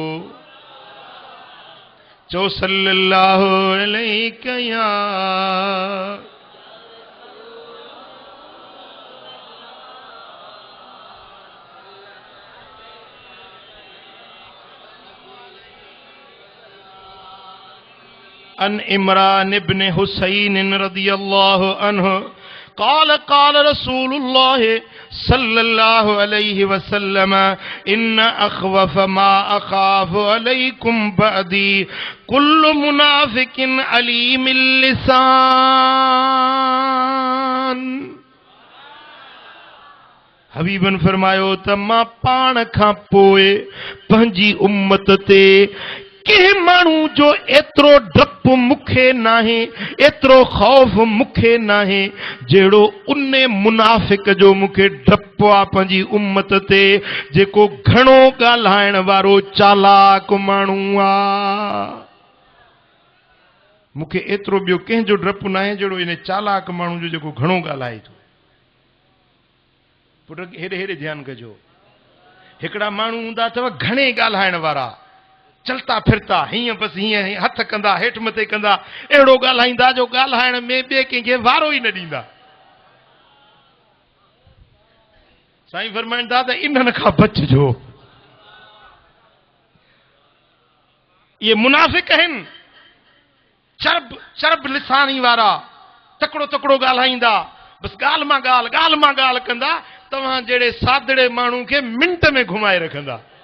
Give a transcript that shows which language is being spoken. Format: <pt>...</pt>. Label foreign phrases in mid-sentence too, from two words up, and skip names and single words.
<ar>चओ صلى الله عليه يا عن عمران بن حسين رضي الله عنه قال قال رسول الله صلى الله عليه وسلم إن أخوف ما أخاف عليكم بعدي كل منافق عليم اللسان.</ar> <sd>हबीबन फरमायो त मां पाण खां पोइ पंहिंजी उम्मत ते कंहिं माण्हू जो एतिरो डपु मूंखे नाहे, एतिरो ख़ौफ़ मूंखे नाहे जहिड़ो उन मुनाफ़िक जो मूंखे डपु आहे पंहिंजी उम्मत ते, जेको घणो ॻाल्हाइण वारो चालाक माण्हू आहे। मूंखे एतिरो ॿियो कंहिंजो डपु नाहे जहिड़ो इन चालाक माण्हू जो जेको घणो ॻाल्हाए थो। पुट हेॾे हेॾे ध्यानु कजो। हिकिड़ा माण्हू हूंदा अथव घणे ॻाल्हाइण वारा, चलता फिरता हीअं बसि हीअं हथ कंदा हेठि मथे कंदा, अहिड़ो ॻाल्हाईंदा जो ॻाल्हाइण में ॿिए कंहिंखे वारो ई न ॾींदा। साईं फरमाईंदा त इन्हनि खां बचिजो। इहे मुनाफ़िक आहिनि, चरब लिसानी वारा, तकड़ो तकड़ो ॻाल्हाईंदा, बसि ॻाल्हि मां ॻाल्हि कंदा, तव्हां जहिड़े सादड़े माण्हू खे मिंट में घुमाए रखंदा।</sd>